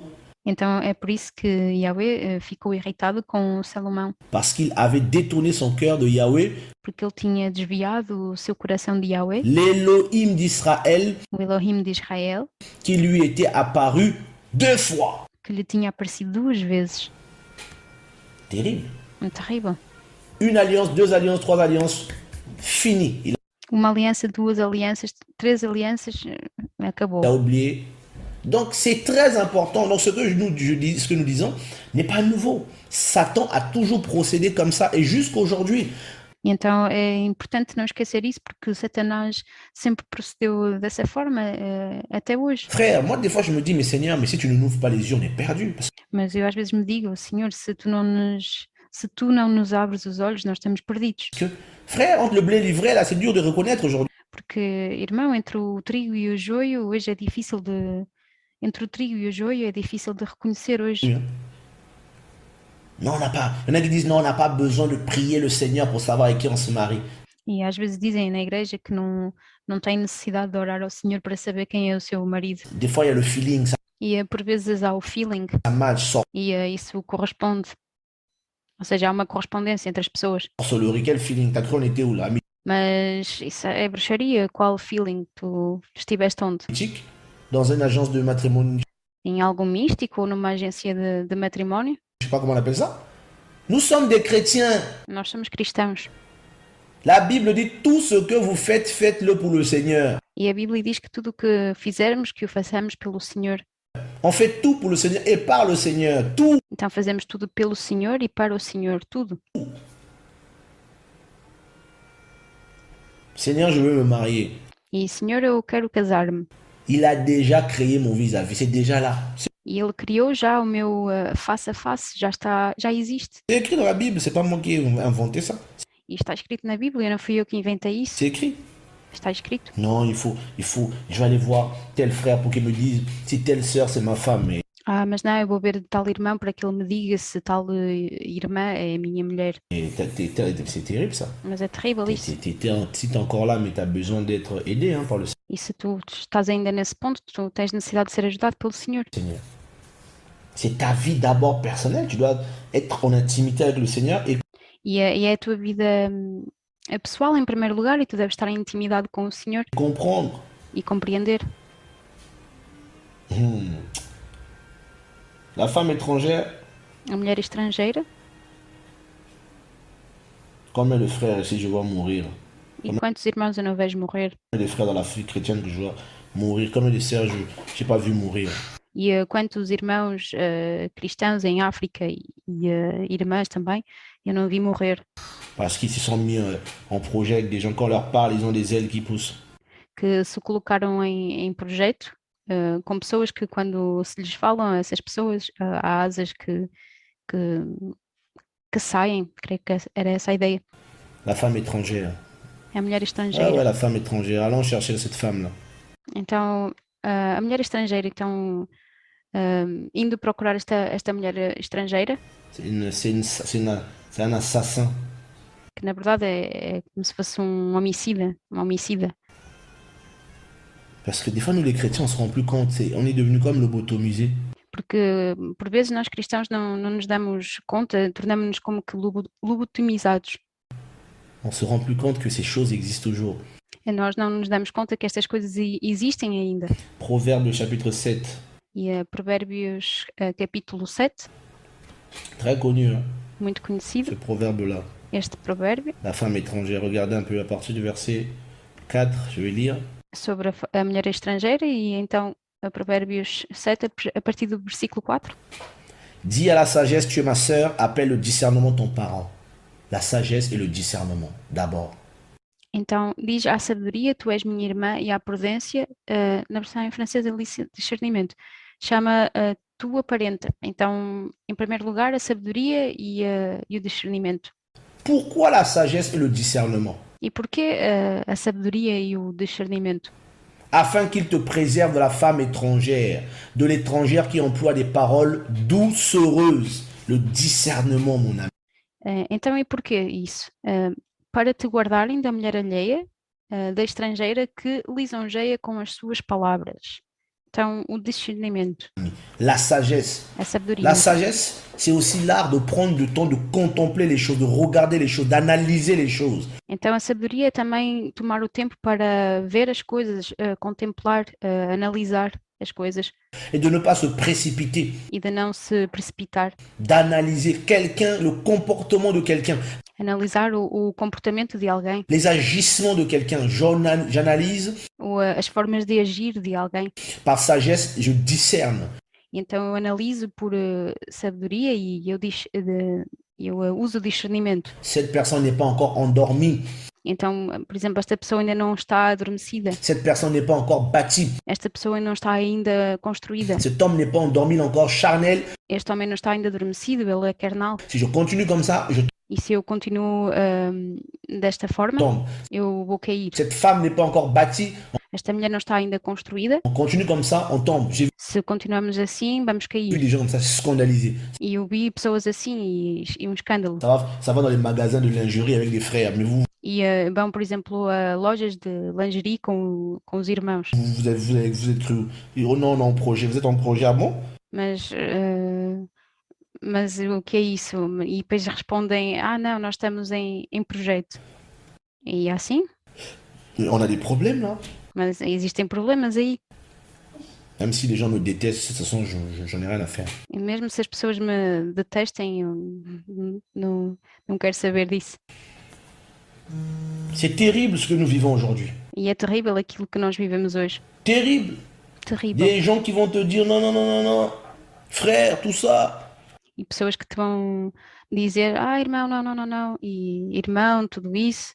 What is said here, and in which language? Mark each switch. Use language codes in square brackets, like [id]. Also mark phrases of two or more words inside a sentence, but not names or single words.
[pt] Então é por isso que Yahweh ficou irritado com Salomão. [fr] Parce qu'il avait détourné son cœur de Yahweh. [pt] Porque ele tinha desviado o seu coração de Yahweh. [fr] L'Elohim d'Israël. [pt] O Elohim de Israel. [fr] Qui lui était apparu 2 fois. [pt] Que lhe tinha aparecido 2 vezes. [fr] Terrible. [pt] É terrível. [fr] Une alliance, deux alliances, trois alliances, fini. Il [pt] Uma aliança, duas alianças, três alianças, acabou. [fr] a oublié. Donc c'est très important. Donc ce que nous disons n'est pas nouveau. Satan a toujours procédé comme ça et jusqu'aujourd'hui. [pt] E então é importante não esquecer isso, porque Satanás sempre procedeu dessa forma até hoje. [fr] Frère, moi des fois je me dis, mais Seigneur, mais si tu ne nous ouvres pas les yeux, on est perdu. Parce [pt] Mas eu às vezes me digo, Senhor, se tu não nos abres os olhos, nós estamos perdidos. [fr] que, frère, entre le blé et l'ivraie, là, c'est dur de reconnaître aujourd'hui. [pt] Porque, irmão, entre o trigo e o joio, hoje é difícil de... Entre o trigo e o joio é difícil de reconhecer hoje. [fr] Non, on n'a pas. Il y en a qui disent, non, on n'a pas besoin de prier le Seigneur pour savoir avec qui on se marie. [pt] E às vezes dizem na igreja que não tem necessidade de orar ao Senhor para saber quem é o seu marido. [fr] Des fois, il y a le feeling, ça [pt] E por vezes há o feeling [fr] match, sort [pt] e isso corresponde. Ou seja, há uma correspondência entre as pessoas. [fr] sur le riz. Quel feeling? T'as cru on était où là? [pt] Mas isso é bruxaria. Qual feeling? Tu estiveste onde? [fr] Mythique? Dans une agence de matrimonial, [pt] Em algo místico ou numa agência de matrimónio? [fr] je sais pas comment on appelle ça. Nous sommes des chrétiens. [pt] Nós somos cristãos. [fr] La Bible dit tout ce que vous faites, faites-le pour le Seigneur. [pt] E a Bíblia diz que tudo o que fizermos, que o façamos pelo Senhor. [fr] On fait tout pour le Seigneur et par le Seigneur. Tout. [pt] Então fazemos tudo pelo Senhor e para o Senhor, tudo. [fr] Seigneur, je veux me marier. [pt] E Senhor, eu quero casar-me. [fr] Il a déjà créé mon vis-à-vis. C'est déjà là. [pt] E Ele criou já o meu face a face, já existe. [fr] C'est écrit dans la Bible. C'est pas moi qui ai inventé ça. [pt] E está escrito na Bíblia, não fui eu que inventei isso. [fr] C'est écrit. [pt] Está escrito. [fr] Non, il faut, je vais aller voir tel frère pour qu'il me dise si telle sœur c'est ma femme. Mais [pt] Ah, mas não, eu vou ver tal irmão para que ele me diga se tal irmã é a minha mulher. [fr] c'est terrible ça. [pt] Mas é terrível isso. [fr] Si t'es encore là, mais tu as besoin d'être aidé par le [pt] E se tu estás ainda nesse ponto, tu tens necessidade de ser ajudado pelo Senhor. [fr] Seigneur. C'est ta vie d'abord personnelle. Tu dois être en intimité avec le Seigneur et [pt] E é a tua vida pessoal em primeiro lugar e tu deves estar em intimidade com o Senhor [fr] comprendre. [pt] e compreender. [fr] La femme étrangère, [pt] A mulher estrangeira, [fr] combien de frères ici je vois mourir? [pt] e quantos irmãos eu não vejo morrer? [fr] Combien de frères dans la vie chrétienne que je vois mourir? Combien de sœurs je n'ai pas vu mourir? [pt] E quantos irmãos cristãos em África e irmãs também eu não vi morrer? [fr] Parce qu'ils se sont mis en projet avec des gens. Quand on leur parle, ils ont des ailes qui poussent. [pt] Que se colocaram em projeto com pessoas que quando se lhes falam a essas pessoas há asas que saem. Creio que era essa a ideia. [fr] La femme étrangère. [pt] É a mulher Ah estrangeira. [fr] ouais, la femme étrangère. Allons chercher cette femme-là. [pt] Então, a mulher estrangeira, então, indo procurar esta mulher estrangeira, [fr] C'est un assassin. [pt] que na verdade é como se fosse um homicida, uma homicida. [fr] Parce que des fois, nous les chrétiens, on se rend plus compte. On est devenu comme lobotomisés. [pt] Porque, por vezes, nós cristãos não nos damos conta, tornamos-nos como que lobotomizados. [fr] On se rend plus compte que ces choses existent toujours. [pt] E nós não nos damos conta que estas coisas existem ainda. [fr] Proverbe chapitre 7. [pt] E Provérbios capítulo 7, [fr] Très connu, hein, [pt] muito conhecido, [fr] ce proverbe-là. [pt] este provérbio, [fr] La femme étrangère. Regardez un peu à partir du verset 4. Je vais lire. [pt] sobre a mulher estrangeira, e então Provérbios 7, a partir do versículo 4. [fr] Dis à la sagesse, tu es ma sœur, appelle le discernement ton parent. La sagesse et le discernement, d'abord. [pt] Então, diz à sabedoria, tu és minha irmã, e à prudência, na versão em francês, ele diz discernimento. Chama a tua parenta. Então, em primeiro lugar, a sabedoria e o discernimento. [fr] Pourquoi la sagesse et le discernement? [pt] E porquê a sabedoria e o discernimento? [fr] Afin qu'il te préserve de la femme étrangère, de l'étrangère qui emploie des paroles doucereuses. Le discernement, mon ami. [pt] Então, e porquê isso? Para te guardarem da mulher alheia, da estrangeira que lisonjeia com as suas palavras. Então, o discernimento, [fr] La sagesse. [pt] a sabedoria. [fr] La sagesse, c'est aussi l'art de prendre du temps de contempler les choses, de regarder les choses, d'analyser les choses. [pt] Então, a sabedoria é também tomar o tempo para ver as coisas, contemplar, analisar as coisas [fr] et de ne pas se précipiter, [pt] e de não se precipitar. [fr] d'analyser quelqu'un, le comportement de quelqu'un, [pt] Analisar o comportamento de alguém, [fr] les agissements de quelqu'un. J'analyse [pt] ou as formas de agir de alguém. [fr] par sagesse, je discerne. [pt] Então eu analiso por sabedoria e eu uso discernimento. [fr] Cette personne n'est pas encore endormie, [pt] Então, por exemplo, esta pessoa ainda não está adormecida, [fr] cette personne n'est pas encore bâtie, [pt] esta pessoa ainda não está ainda construída, [fr] cet homme n'est pas endormi, il est encore charnel. [pt] este homem não está ainda adormecido, ele é carnal. [fr] Si je continue comme ça, je [pt] E se eu continuo desta forma, [fr] tombe. [pt] eu vou cair. [fr] Cette femme n'est pas encore bâtie, [pt] Esta mulher não está ainda construída. [fr] on continue comme ça, on tombe. J'ai [pt] Se continuarmos assim, vamos [fr] vu [pt] cair. [fr] des gens comme ça scandalisés. [pt] E eu vi pessoas assim e um escândalo. [fr] Ça va dans les magasins de lingerie avec des frères, mais vous, [pt] E vão, por exemplo, a lojas de lingerie com os irmãos. [fr] vous êtes cru. Oh non, non, projet, vous êtes en projet, ah bon? [pt] Mas o que é isso? E depois respondem, não, nós estamos em projeto. E é assim? [fr] On a des problèmes là. [pt] Mas existem problemas aí. [fr] Même si les gens me détestent, de toute façon, j'en ai rien à faire. [pt] E mesmo se as pessoas me detestem, eu não quero saber disso. [fr] C'est terrible ce que nous vivons aujourd'hui. [pt] E é terrível aquilo que nós vivemos hoje. [fr] Terrible. [pt] Terrível. [fr] Des gens qui vont te dire non, non, non, non, non, frère, tout ça. [pt] E pessoas que te vão dizer, irmão, não, não, não, não. E irmão, tudo isso.